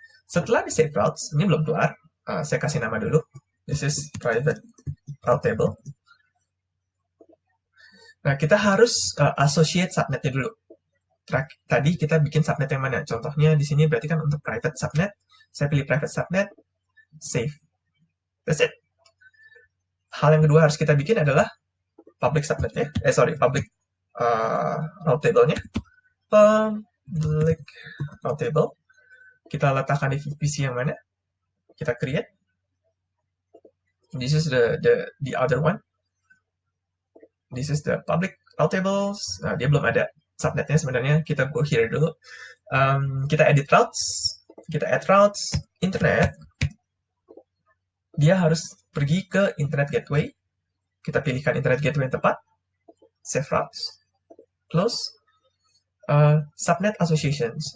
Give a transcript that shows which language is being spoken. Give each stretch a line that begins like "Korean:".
Indonesian: Setelah di save routes, ini belum keluar, saya kasih nama dulu.
English: This is private route table.
Indonesian: Nah, kita harus associate subnetnya dulu. Tadi kita bikin subnet yang mana? Contohnya di sini berarti kan untuk private subnet. Saya pilih private subnet, save.
English: That's it.
Indonesian: Hal yang kedua harus kita bikin adalah public subnetnya. Public route table-nya. Public route table. Kita letakkan di VPC yang mana? Kita create.
English: This is the other one. This is the public route tables.
Indonesian: Nah, dia belum ada subnetnya sebenarnya. Kita go here dulu. Kita edit routes. Kita add routes internet. dia harus pergi ke Internet Gateway. Kita pilihkan Internet Gateway yang tepat, save routes, close, subnet associations.